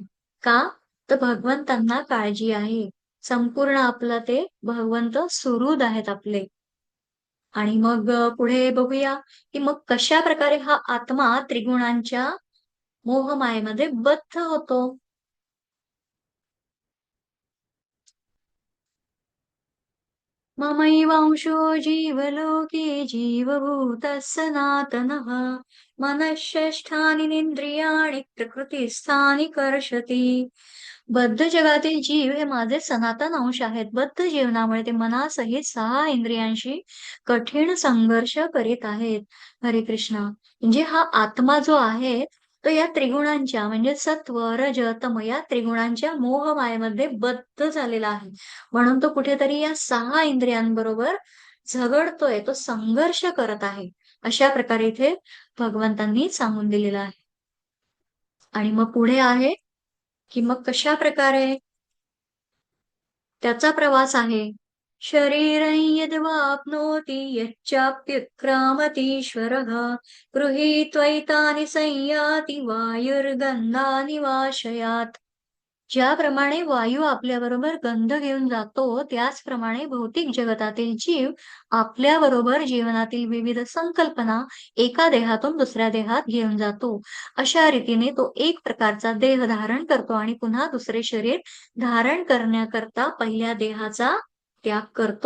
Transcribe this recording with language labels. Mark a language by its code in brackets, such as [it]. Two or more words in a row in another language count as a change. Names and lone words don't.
[mr] का? तर भगवंतांना काळजी आहे. संपूर्ण आपलं ते भगवंत सुहृद आहेत आपले. आणि मग पुढे बघूया, की मग कशाप्रकारे हा आत्मा त्रिगुणांच्या मोहमायेमध्ये बद्ध होतो. [sa] ममैवांशो जीवलोके जीवभूतः सनातनः मनःषष्ठानीन्द्रियाणि प्रकृतिस्थानि कर्षति. [mr] बद्ध जगातील जीव हे माझे सनातन अंश आहेत. बद्ध जीवनामुळे ते मनासहित 6 इंद्रियांशी कठीण संघर्ष करीत आहेत. हरे कृष्ण. म्हणजे हा आत्मा जो आहे तो या त्रिगुणांच्या म्हणजे सत्व, रज, तम या त्रिगुणांच्या मोहमायेमध्ये बद्ध झालेला आहे. म्हणून तो कुठेतरी या 6 इंद्रियांबरोबर झगडतोय, तो संघर्ष करत आहे. अशा प्रकारे इथे भगवंतांनी सांगून दिलेलं आहे. आणि मग पुढे आहे, की मग कशाप्रकारे त्याचा प्रवास आहे. [sa] शरीरं यद्वाप्नोति यच्चाप्युत्क्रामतीश्वरः गृहीत्वैतानि संयाति वायुर्गन्धानि वाशयात्. [mr] ज्याप्रमाणे वायू आपल्याबरोबर गंध घेऊन जातो, त्याचप्रमाणे भौतिक जगतातील जीव आपल्याबरोबर जीवनातील विविध संकल्पना एका देहातून दुसऱ्या देहात घेऊन जातो. अशा रीतीने तो एक प्रकारचा देह धारण करतो आणि पुन्हा दुसरे शरीर धारण करण्याकरता पहिल्या देहाचा त्याग करतो.